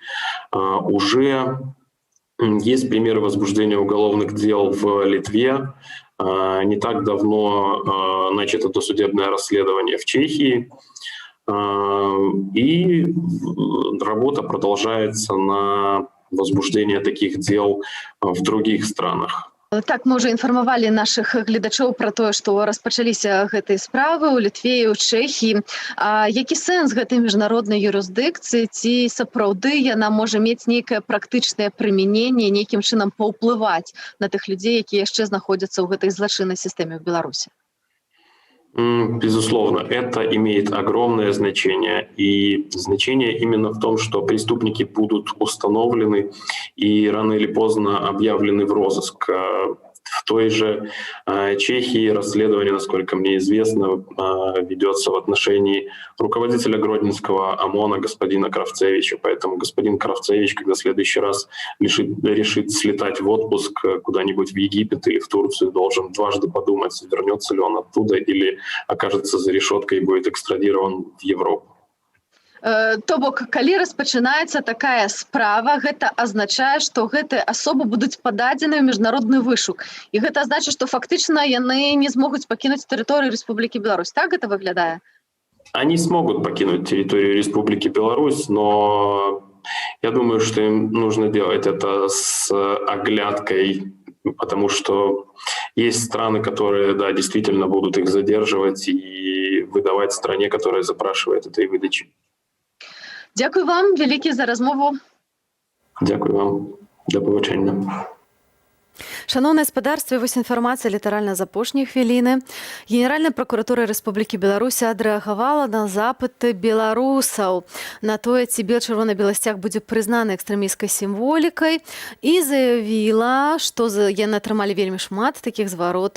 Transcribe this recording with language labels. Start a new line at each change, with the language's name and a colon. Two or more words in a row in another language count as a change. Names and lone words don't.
Russian: Уже есть примеры возбуждения уголовных дел в Литве. Не так давно начато досудебное расследование в Чехии. И работа продолжается на возбуждение таких дел в других странах.
Belarusian: Так, мы уже інфармавалі наших гледачоў пра тое, што распачаліся гэтыя справы ў Літве і ў Чэхіі. Які сэнс гэтай міжнароднай юрысдыкцыі? Ці сапраўды яна можа мець нейкае практычнае прымяненне, нейкім чынам паўплываць на тых людзей, якія яшчэ знаходзяцца ў гэтай злачыннай сістэме ў Беларусі?
Russian: Безусловно, это имеет огромное значение. И значение именно в том, что преступники будут установлены и рано или поздно объявлены в розыск. В той же Чехии расследование, насколько мне известно, ведется в отношении руководителя Гродненского ОМОНа господина Кравцевича. Поэтому господин Кравцевич, когда в следующий раз решит слетать в отпуск куда-нибудь в Египет или в Турцию, должен дважды подумать, вернется ли он оттуда или окажется за решеткой и будет экстрадирован в Европу.
Belarusian: То бок, калі распачынаецца такая справа, гэта азначае, што гэтыя асобы будуць пададзены ў міжнародны вышук. І гэта значыць, што фактычна яны не змогуць пакінуць тэрыторыю Рэспублікі Беларусь. Так гэта выглядае?
Russian: Они смогут покинуть территорию Республики Беларусь, но я думаю, что им нужно делать это с оглядкой, потому что есть страны, которые, да, действительно будут их задерживать и выдавать стране, которая запрашивает этой выдачи. Дякую вам вялікі за размову.
Ukrainian: Дякую вам. До побачення.
Belarusian: Шановне гаспадарство, вось інфармацыя літаральна з апошняй хвіліны. Генеральная пракуратура Рэспублікі Беларусь адрэагавала на запыты беларусаў на тое, ці чырвона-белы сцяг будзе прызнаны экстрэмісцкай сімволікай і заявіла, што яны атрымалі вельмі шмат такіх зваротаў.